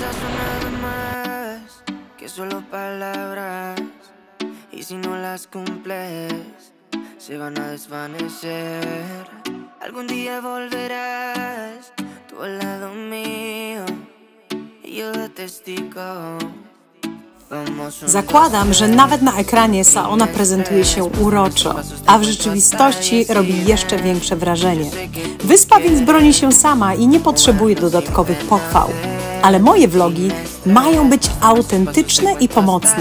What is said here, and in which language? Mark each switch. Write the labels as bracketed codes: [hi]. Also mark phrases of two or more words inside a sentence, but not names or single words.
[es] nada más que solo palabras, y si no las cumples se van a desvanecer. Algún día volverás tú al lado mío y yo de testigo. [pl] Zakładam, że nawet na ekranie Saona prezentuje się uroczo, a w rzeczywistości robi jeszcze większe wrażenie. Wyspa więc broni się sama i nie potrzebuje dodatkowych pochwał. Ale moje vlogi mają być autentyczne i pomocne.